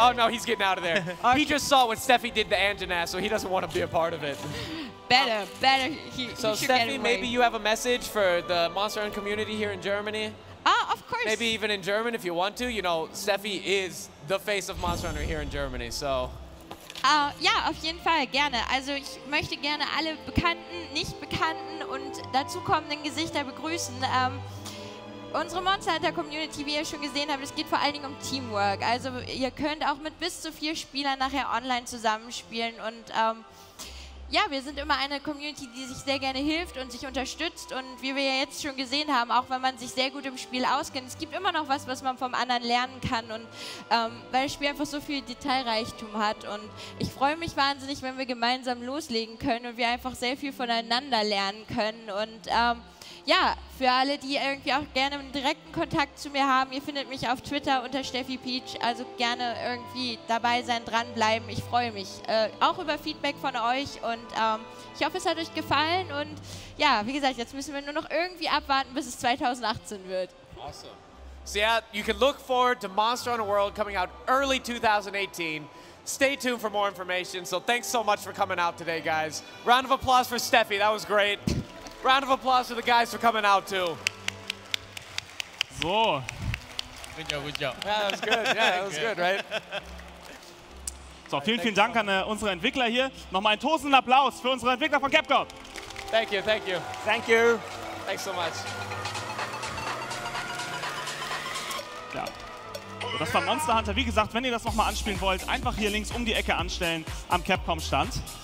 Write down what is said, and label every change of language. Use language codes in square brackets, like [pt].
[en] Oh, no, he's getting out of there. He just saw what Steffi did to Anjanath, so he doesn't want to be a part of it. Better. He So, should get Steffi, away. maybe you have a message for the Monster Hunter community here in Germany? Of course. Maybe even in German if you want to. You know, Steffi is the face of Monster Hunter here in Germany, so... [de] Ja, auf jeden Fall gerne. Also ich möchte gerne alle bekannten, nicht bekannten und dazukommenden Gesichter begrüßen. Unsere Monster Hunter Community, wie ihr schon gesehen habt, es geht vor allen Dingen um Teamwork. Also ihr könnt auch mit bis zu 4 Spielern nachher online zusammenspielen und ja, wir sind immer eine Community, die sich sehr gerne hilft und sich unterstützt und wie wir ja jetzt schon gesehen haben, auch wenn man sich sehr gut im Spiel auskennt, es gibt immer noch was man vom anderen lernen kann und weil das Spiel einfach so viel Detailreichtum hat und ich freue mich wahnsinnig, wenn wir gemeinsam loslegen können und wir einfach sehr viel voneinander lernen können und ja, für alle, die irgendwie auch gerne einen direkten Kontakt zu mir haben, ihr findet mich auf Twitter unter Steffi Peach, also gerne irgendwie dabei sein, dranbleiben. Ich freue mich auch über Feedback von euch und ich hoffe, es hat euch gefallen und ja, wie gesagt, jetzt müssen wir nur noch irgendwie abwarten, bis es 2018 wird. [en] Awesome. So yeah, you can look forward to Monster Hunter World coming out early 2018. Stay tuned for more information. So thanks so much for coming out today, guys. Round of applause for Steffi. That was great. Round of applause for the guys for coming out too. So. Good job, good job. Yeah, that was good. Yeah, that was good, right? [de] So, vielen Dank an unsere Entwickler hier. Nochmal einen tosenden Applaus für unsere Entwickler von Capcom. [en] Thank you, thank you. Thank you. Thanks so much. [de] Ja. So, das war Monster Hunter. Wie gesagt, wenn ihr das nochmal anspielen wollt, einfach hier links um die Ecke anstellen am Capcom-Stand.